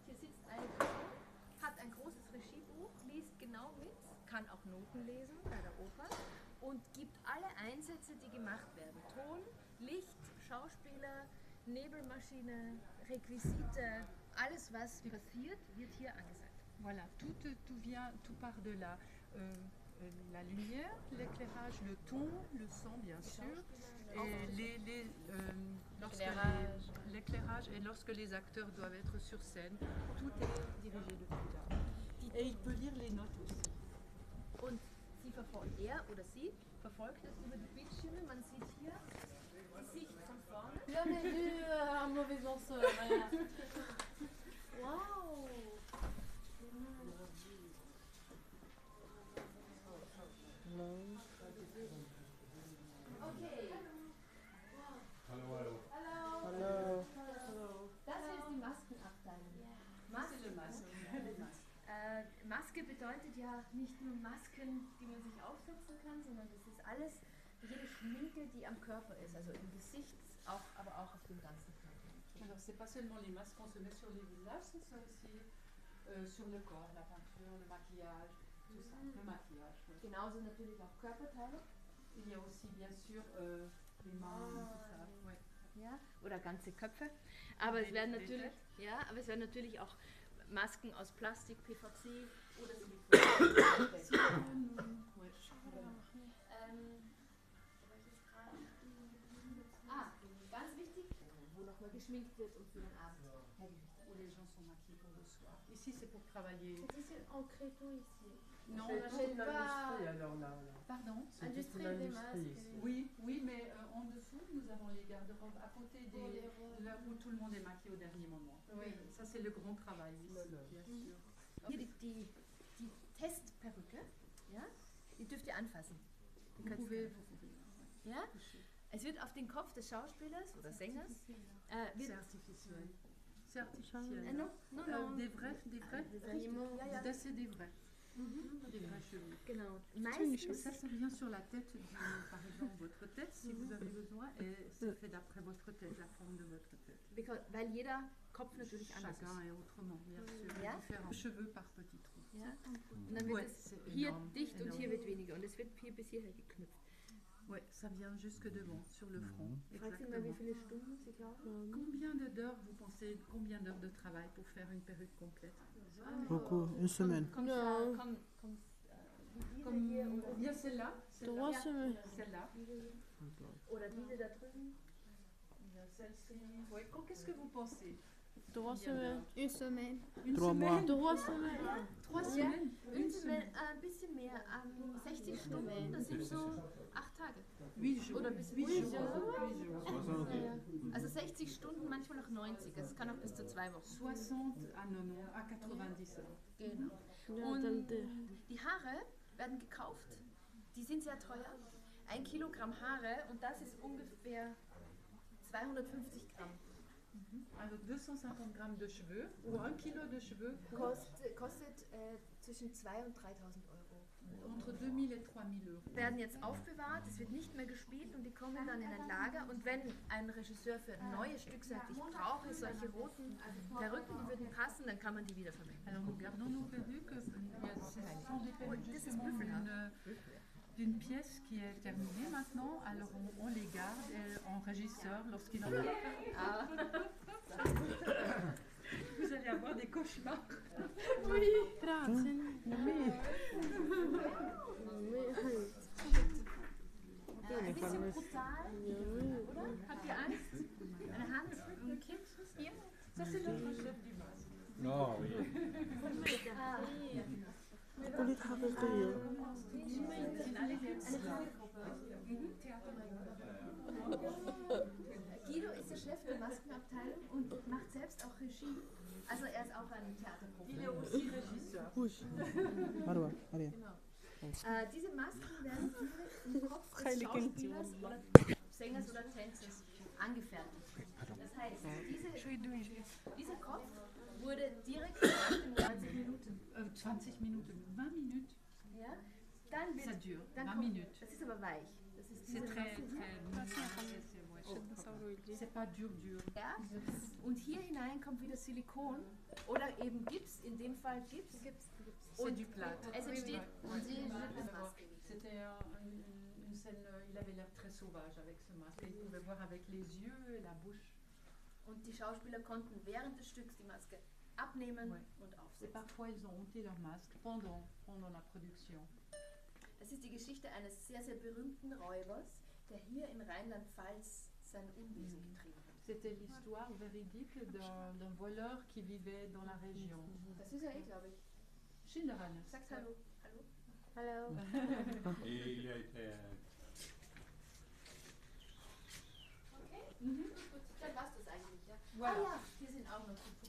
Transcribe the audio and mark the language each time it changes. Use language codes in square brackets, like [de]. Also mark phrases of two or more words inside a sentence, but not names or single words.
[de] Hier sitzt eine Person, hat ein großes Regiebuch, liest genau mit, kann auch Noten lesen bei der Oper und gibt alle Einsätze, die gemacht werden. Ton, Licht, Schauspieler, Nebelmaschine, Requisite, alles was passiert, wird hier angesagt. [fr] Voilà, tout part de là. La lumière, l'éclairage, le ton, le son bien sûr, et l'éclairage et lorsque les acteurs doivent être sur scène, tout est dirigé depuis là. Et il peut lire les notes aussi. [de] Und er oder sie verfolgt es über die Bildschirme. Man sieht hier die Sicht von vorne. [fr] Jamais vu un mauvais danseur. Voilà. Waouh. Okay. [de] Hallo. Das hier ist die Maskenabteilung. Maske bedeutet ja nicht nur Masken, die man sich aufsetzen kann, sondern das ist alles, jede Schminke, die am Körper ist, also im Gesicht, aber auch auf dem ganzen Körper. [fr] Alors c'est pas seulement les masques qu'on se met sur les visages, c'est ça aussi sur le corps, la peinture, le maquillage, tout ça, le maquillage. Ouais. [de] Genauso natürlich auch Körperteile. [fr] Il y a aussi bien sûr les mains, tout ça. Ouais. [de] Ja, oder ganze Köpfe. Aber es werden natürlich, auch Masken aus Plastik, PVC oder Silikon. Ganz wichtig, wo nochmal geschminkt wird und für den Abend hergerichtet. [fr] Où les gens sont maquillés pour le soir. Ici c'est pour travailler. C'est en créton ici. Non, Je n'achète pas. alors là. pardon. Industrie des masques. Oui, mais en dessous, nous avons les garde-robes à côté là où tout le monde est maquillé au dernier moment. Oui. Ça, c'est le grand travail ici, bien sûr. [de] Hier die anfassen. [fr] Vous pouvez, [de] Ja? Es wird auf den Kopf des Schauspielers oder Sängers [fr] c'est [de] wird [fr] artificiel. C'est artificiel. non, non, non. Des vrais, Des animaux. [de] Ja, ja. [fr] c'est des vrais. Des vrais cheveux. [de] Genau. [fr] Et [de] Meistens, [fr] ça vient sur la tête, par exemple, votre tête, si vous avez besoin, et c'est fait d'après votre tête, la forme de votre tête. [de] weil jeder Kopf natürlich anders ist. [fr] Chacun est autrement, bien sûr, [de] Ja. [fr] différent. Cheveux par petits trous. [de] Ja? Und dann wird [fr] Ouais, [de] es [fr] c'est [de] hier [fr] énorme, [de] dicht und [fr] énorme. [de] hier wird weniger. Und es wird hier bis hierher geknüpft. [fr] Ouais, ça vient jusque devant, sur le front. [de] Fragt ihn mal, wie [fr] Exactement. [de] viele Stunden Sie glauben? [fr] Combien d'heures, vous pensez, combien d'heures de travail pour faire une perruque complète? Beaucoup, une semaine. [de] Kommt, Ja. kommt, wie [fr] Comme [de] diese hier oder, [fr] bien celle-là, 3 semaines. celle-là. [de] oder diese da drüben. [fr] Il y a celle-ci. Ouais, qu'est-ce que vous pensez? 3 semaines. Une semaine. Une 3 mois. 3 semaines. 3 semaines? Une Semaine, [de] ein bisschen mehr, 60 Stunden, das sind so 8 Tage. [fr] 8 jours. [de] Oder bis [fr] 8 jours. 8 8 jours. [de] Also 60 Stunden, manchmal auch 90. Es kann auch bis zu 2 Wochen. [fr] 60 à 90, à 90 heures. [de] Genau. Ja, Und dann die Haare werden gekauft. Die sind sehr teuer. 1 Kilogramm Haare und das ist ungefähr 250 Gramm. Also 250 Gramm [fr] de cheveux ou 1 Kilo de cheveux [de] Kostet zwischen 2.000 und 3.000 Euro. [fr] entre 2000 et 3000 euros. [de] Werden jetzt aufbewahrt, es wird nicht mehr gespielt und die kommen dann in ein Lager. Und wenn ein Regisseur für ein neues Stück sagt, ich brauche solche roten Perücken, die würden passen, dann kann man die wieder verwenden. [fr] Alors nous gardons nos perruques. Ce sont des perruques [de] das ist [fr] justement [de] Büffelhaar. [fr] d'une pièce qui est terminée maintenant. Alors on les garde en régisseur lorsqu'il en a. Vous allez avoir des cauchemars. [de] Ein bisschen brutal, oder? Habt ihr Angst? Eine Hand, ein Kind hier? [fr] Ça c'est notre chef du masque. Non, oui. Poliet حقيقية. [de] Guido ist der Chef der Maskenabteilung und macht selbst auch Regie. Also er ist auch ein Theaterprofi. [fr] Il est aussi régisseur. Oui. Marwa, allez. [de] Diese Masken werden direkt im Kopf des Heilige Kind. Schauspielers oder Sängers oder Tänzers angefertigt. Das heißt, dieser Kopf wurde direkt nach den 90 Minuten. 20 Minuten, [fr] 20 minutes. [de] Ja? Dann [fr] Ça [de] wird, [fr] dure, [de] dann [fr] 20 [de] kommt, [fr] minutes. [de] das ist aber weich. Das ist [fr] C'est [de] diese [fr] très, [de] Masse. [fr] c'est pas dur, dur. [de] Ja? Und hier hinein kommt wieder Silikon oder eben Gips, in dem Fall Gips. [fr] C'est du plâtre. [de] Es entsteht [fr] C'était une scène, il avait l'air très sauvage avec ce masque. Il pouvait voir avec les yeux et la bouche. [de] und die Schauspieler konnten während des Stücks die Maske abnehmen [fr] Ouais. [de] und [fr] Et [de] aufsetzen. [fr] parfois, ils ont ôté leur masque pendant la production. [de] Das ist die Geschichte eines sehr, sehr berühmten Räubers, der hier in Rheinland-Pfalz sein Unwesen getrieben hat. [fr] C'était l'histoire véridique d'un voleur qui vivait dans la région. [de] Das ist ja glaube ich. Schilderhannes. Sagt Hallo. Hallo. Hallo. [fr] Et il a été. [de] Dann war's das eigentlich, ja. [fr] Voilà. [de] Ah ja, hier sind auch noch die Puppen.